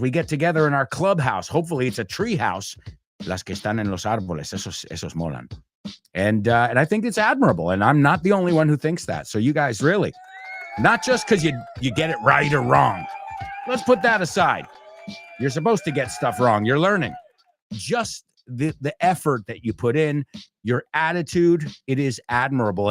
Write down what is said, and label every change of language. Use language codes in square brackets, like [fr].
[en] We get together in our clubhouse. Hopefully it's a tree house. [es] Las que están en los árboles, esos molan. [en] And I think it's admirable. And I'm not the only one who thinks that. So you guys really, not just because you get it right or wrong. Let's put that aside. You're supposed to get stuff wrong. You're learning. Just the effort that you put in, your attitude, it is admirable.